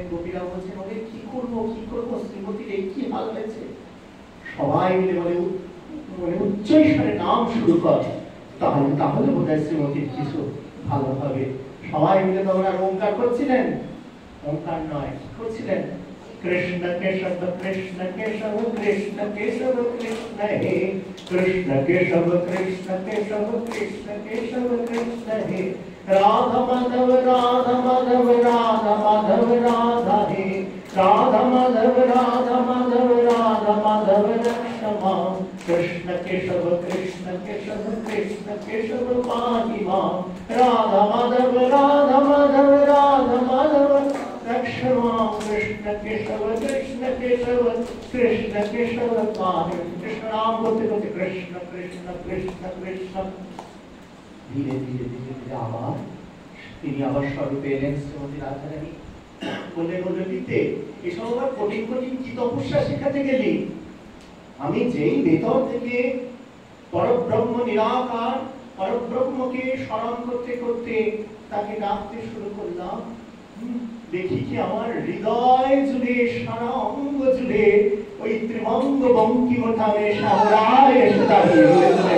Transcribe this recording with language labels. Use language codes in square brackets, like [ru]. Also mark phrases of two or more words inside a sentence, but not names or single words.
[bn] গোপীরা বলছেন, ওরে কি করবো কি করবো, শ্রীমতীর এই কি হাল হয়েছে? সবাই মিলে বলে উচ্চস্বরে নাম শুরু কর, তাহলে তাহলে বোধ হয় শ্রীমতীর কিছু ভালো হবে। সবাই মিলে তখন আর ওঙ্কার করছিলেন। ওঙ্কার নয়, কি করছিলেন? [sa] कृष्ण केशव कृष्ण केशव कृष्ण केशव कृष्ण हे, कृष्ण केशव कृष्ण केशव कृष्ण केशव कृष्ण हे, राधा माधव राधा माधव राधा माधव राधा हे, राधा माधव राधा माधव राधा माधव रक्ष मां, कृष्ण केशव कृष्ण केशव कृष्ण केशव पाहि मां, राधा माधव राधा माधव राधा माधव रक्ष मां, कृष्ण केशव कृष्ण केशव कृष्ण केशव पाहि। [hi] कृष्ण नाम बोलते बोलते कृष्ण कृष्ण कृष्ण कृष्ण, धीरे धीरे धीरे धीरे आवाज [bn] তিনি আবার স্বরূপে এলেন। শ্রীমতী রাধারানী বললেন, ললিতে এসব আবার কঠিন কঠিন কি তপস্যা শেখাতে গেলি? আমি যেই ভেতর থেকে পরব্রহ্ম নিরাকার পরব্রহ্মকে স্মরণ করতে করতে তাকে ডাকতে শুরু করলাম, দেখি কি আমার হৃদয় জুড়ে সারা অঙ্গ জুড়ে ওই ত্রিভঙ্গ বঙ্কিমঠামে সাগরায় এসে দাঁড়িয়ে রয়েছেন।